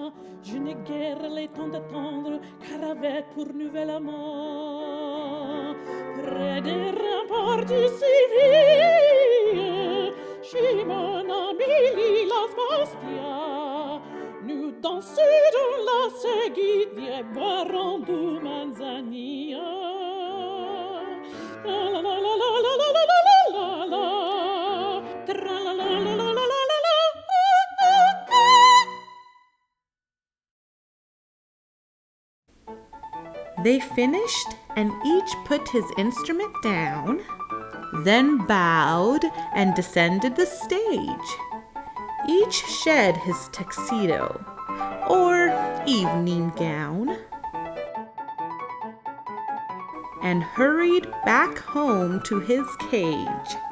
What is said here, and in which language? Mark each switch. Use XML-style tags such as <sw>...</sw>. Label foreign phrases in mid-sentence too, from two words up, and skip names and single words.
<fr>Je n'ai guère le temps d'attendre, car avec pour nouvel amant, près des remparts du Séville, chez mon ami Lilas Bastia, nous danserons la seguidia et boirons du manzanilla. La la la la la la la la la la, tra la la la la la la la.</fr> <en>They finished, and each put his instrument down, then bowed and descended the stage. Each shed his tuxedo, or evening gown, and hurried back home to his cage.</en>